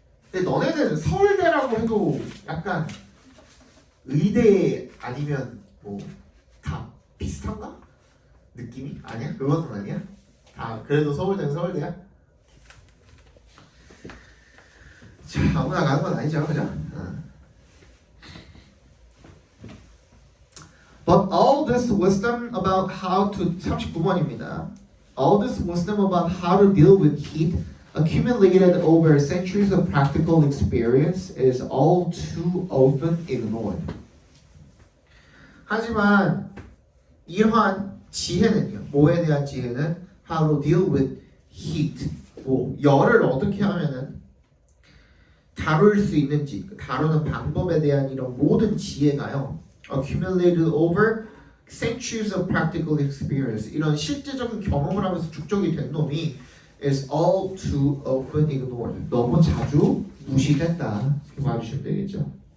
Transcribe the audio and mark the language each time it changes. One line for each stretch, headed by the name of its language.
Korean: 근데 너네는 서울대라고 해도 약간 의대 아니면 뭐 다 비슷한가? 느낌이? 아니야? 그것은 아니야? 그래도 서울대는 서울대야? 자, 아무나 가는 건 아니죠, 그죠?
English: But all this wisdom about how to
Korean: 39번입니다.
English: All this wisdom about how to deal with heat accumulated over centuries of practical experience is all too often ignored.
Korean: 하지만 이러한 지혜는요. 뭐에 대한 지혜는
English: how to deal with heat.
Korean: 열을 어떻게 하면은 다룰 수 있는지, 다루는 방법에 대한 이런 모든 지혜가요.
English: accumulated over centuries of practical experience.
Korean: 이런 실제적인 경험을 하면서 축적이 된 놈이
English: is all too often ignored.
Korean: 너무 자주 무시된다. 이렇게 봐주시면 되겠죠.